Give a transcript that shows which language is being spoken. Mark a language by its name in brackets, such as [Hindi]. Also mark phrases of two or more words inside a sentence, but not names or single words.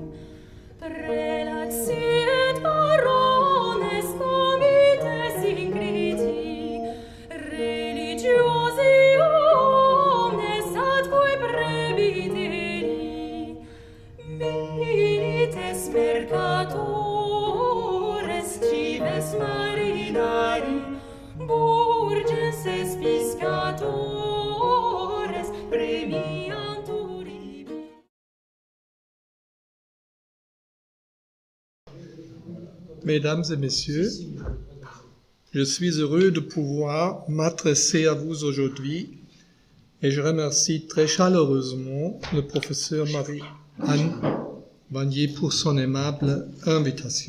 [Latin] Prelats et barones comites ingriti, religiosi omnes atque prebiteri, milites mercatores, cives marinari, burgesses piscatores, premiantur ibi. [French] Mesdames et messieurs, je suis heureux de pouvoir m'adresser à vous aujourd'hui et je remercie très chaleureusement le professeur Marie-Anne Vanier pour son aimable invitation.